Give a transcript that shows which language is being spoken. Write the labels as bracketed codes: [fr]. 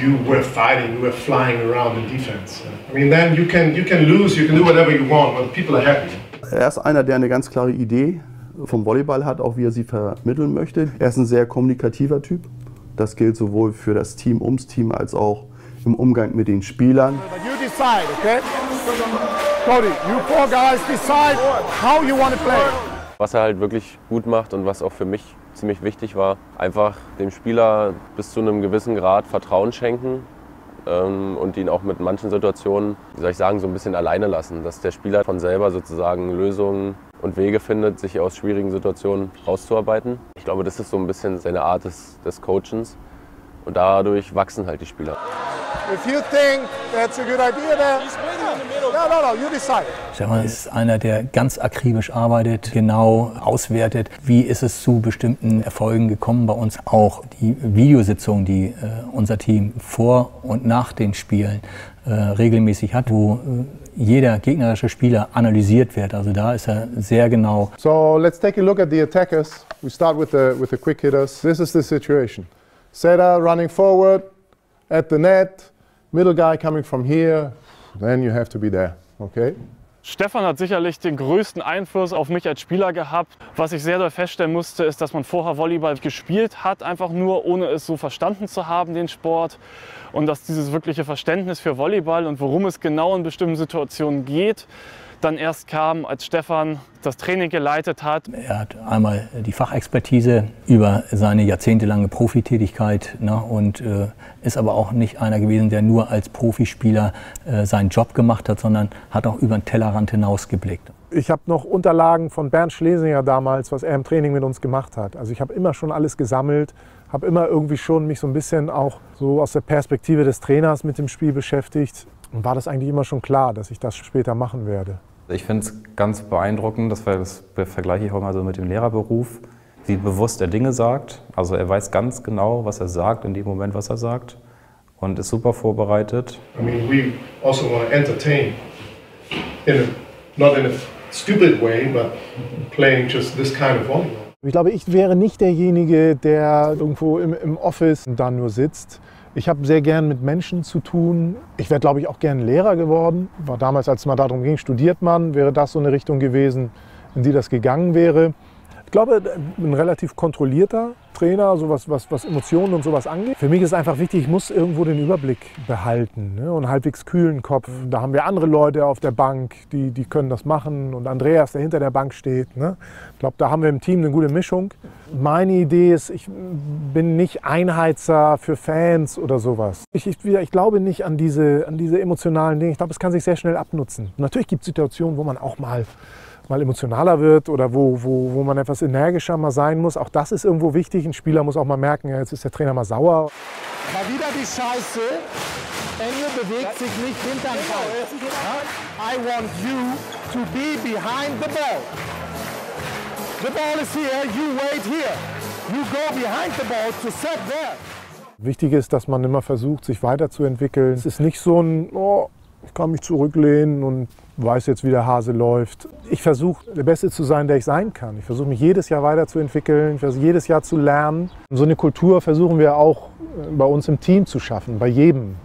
[en] You were fighting, you were flying around in defense. I mean, then you can lose, you can do whatever you want, but people are happy. [de] Er ist einer, der eine ganz klare Idee vom Volleyball hat, auch wie er sie vermitteln möchte. Er ist ein sehr kommunikativer Typ. Das gilt sowohl für das Team, ums Team, als auch im Umgang mit den Spielern. [en] You decide, okay? Cody, you 4 guys decide how you want to play. [de] Was er halt wirklich gut macht und was auch für mich ziemlich wichtig war, einfach dem Spieler bis zu einem gewissen Grad Vertrauen schenken und ihn auch mit manchen Situationen, wie soll ich sagen, so ein bisschen alleine lassen. Dass der Spieler von selber sozusagen Lösungen und Wege findet, sich aus schwierigen Situationen rauszuarbeiten. Ich glaube, das ist so ein bisschen seine Art des Coachens und dadurch wachsen halt die Spieler. [en] If you think that's a good idea, then no, you decide. [de] Stefan ist einer, der ganz akribisch arbeitet, genau auswertet, wie ist es zu bestimmten Erfolgen gekommen bei uns. Auch die Videositzungen, die unser Team vor und nach den Spielen regelmäßig hat, wo jeder gegnerische Spieler analysiert wird. Also da ist er sehr genau. [en] So let's take a look at the attackers. We start with the quick hitters. This is the situation. Setter running forward at the net. Middle guy coming from here. Then you have to be there. Okay? [de] Stefan hat sicherlich den größten Einfluss auf mich als Spieler gehabt. Was ich sehr doll feststellen musste, ist, dass man vorher Volleyball gespielt hat, einfach nur, ohne es so verstanden zu haben, den Sport. Und dass dieses wirkliche Verständnis für Volleyball und worum es genau in bestimmten Situationen geht, dann erst kam, als Stefan das Training geleitet hat. Er hat einmal die Fachexpertise über seine jahrzehntelange Profitätigkeit, ne, und ist aber auch nicht einer gewesen, der nur als Profispieler seinen Job gemacht hat, sondern hat auch über den Tellerrand hinausgeblickt. Ich habe noch Unterlagen von Bernd Schlesinger damals, was er im Training mit uns gemacht hat. Also ich habe immer schon alles gesammelt, habe immer irgendwie schon mich so ein bisschen auch so aus der Perspektive des Trainers mit dem Spiel beschäftigt. Und war das eigentlich immer schon klar, dass ich das später machen werde. Ich finde es ganz beeindruckend, das vergleiche ich auch mal so mit dem Lehrerberuf, wie bewusst er Dinge sagt. Also er weiß ganz genau, was er sagt, in dem Moment, was er sagt, und ist super vorbereitet. [en] I mean, we also want to entertain, not in a stupid way, but playing just this kind of volleyball. [de] Ich glaube, ich wäre nicht derjenige, der irgendwo im Office dann nur sitzt. Ich habe sehr gern mit Menschen zu tun. Ich wäre, glaube ich, auch gern Lehrer geworden. War damals, als es mal darum ging, studiert man, wäre das so eine Richtung gewesen, in die das gegangen wäre. Ich glaube, ein relativ kontrollierter Trainer, so was Emotionen und sowas angeht. Für mich ist einfach wichtig, ich muss irgendwo den Überblick behalten, ne, und einen halbwegs kühlen Kopf. Da haben wir andere Leute auf der Bank, die können das machen. Und Andreas, der hinter der Bank steht. Ne. Ich glaube, da haben wir im Team eine gute Mischung. Meine Idee ist, ich bin nicht Einheizer für Fans oder sowas. Ich glaube nicht an diese emotionalen Dinge. Ich glaube, es kann sich sehr schnell abnutzen. Und natürlich gibt es Situationen, wo man auch mal emotionaler wird oder wo man etwas energischer mal sein muss. Auch das ist irgendwo wichtig. Ein Spieler muss auch mal merken, ja, jetzt ist der Trainer mal sauer. Mal wieder die Scheiße. Enge bewegt sich nicht hinterm Ball. [en] I want you to be behind the ball. The ball is here, you wait here. You go behind the ball to set there. [de] Wichtig ist, dass man immer versucht, sich weiterzuentwickeln. Es ist nicht so ein, oh, ich kann mich zurücklehnen und weiß jetzt, wie der Hase läuft. Ich versuche, der Beste zu sein, der ich sein kann. Ich versuche, mich jedes Jahr weiterzuentwickeln, ich versuche, jedes Jahr zu lernen. Und so eine Kultur versuchen wir auch bei uns im Team zu schaffen, bei jedem.